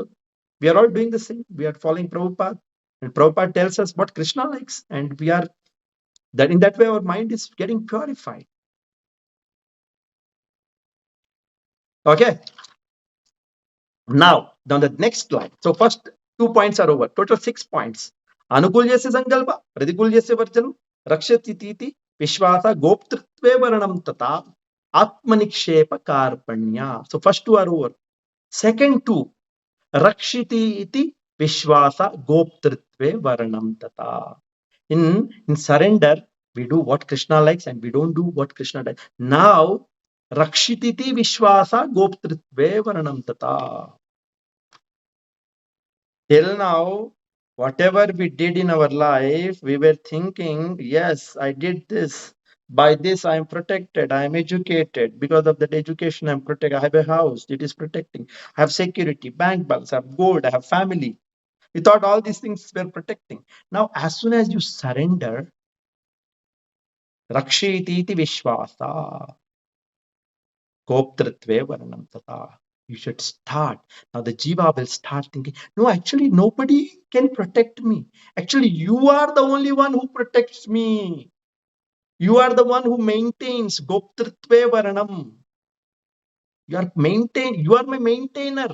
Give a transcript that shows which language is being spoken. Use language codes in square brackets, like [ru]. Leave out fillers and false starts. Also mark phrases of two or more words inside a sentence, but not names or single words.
[en] We are all doing the same. We are following Prabhupada, and Prabhupada tells us what Krishna likes, and we are that in that way our mind is getting purified. Okay. Now the next slide. So first 2 points are over. Total 6 points. [sa] Ānukūlyasya saṅkalpa, Prātikūlyasya varjanam, Rakṣiṣyatīti, viśvāsaḥ, Goptṛtve, varaṇam tata, Ātma-nikṣepa, Kārpaṇya. [en] So first 2 are over. Second 2, [sa] Rakṣiṣyatīti, viśvāsaḥ, Goptṛtve, varaṇam tata. [en] In surrender, we do what Krishna likes and we don't do what Krishna does. Now, [sa] Rakṣiṣyatīti, viśvāsaḥ, Goptṛtve, varaṇam tata. [en] Till now, whatever we did in our life, we were thinking, yes, I did this. By this, I am protected. I am educated. Because of that education, I am protected. I have a house. It is protecting. I have security, bank balance, I have gold, I have family. We thought all these things were protecting. Now, as soon as you surrender, [sa] Rakṣiṣyatīti viśvāsaḥ, Goptṛtve, varaṇam tata. [en] You should start. Now the jiva will start thinking, no, actually nobody can protect me. Actually, you are the only one who protects me. You are the one who maintains. [sa] Goptṛtve, varaṇam. [en] You are my maintainer.